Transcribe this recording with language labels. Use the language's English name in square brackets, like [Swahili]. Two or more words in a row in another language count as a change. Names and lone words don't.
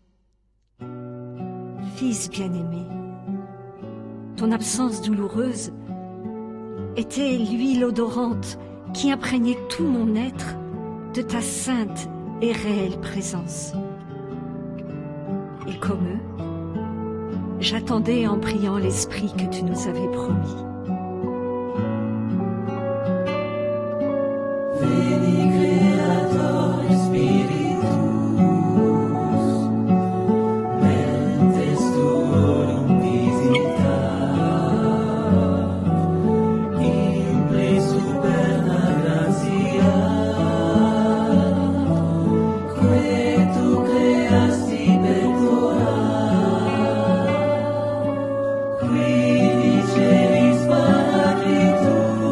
[French] Fils bien-aimé, ton absence douloureuse était l'huile odorante qui imprégnait tout mon être de ta sainte et réelle présence. Et comme eux, j'attendais en priant l'Esprit que tu nous avais promis. [Latin] Veni Creator Spiritus, mentes tuorum visitar, imple superna gratia, que tu creasti pectora, qui diceris Paraclitus,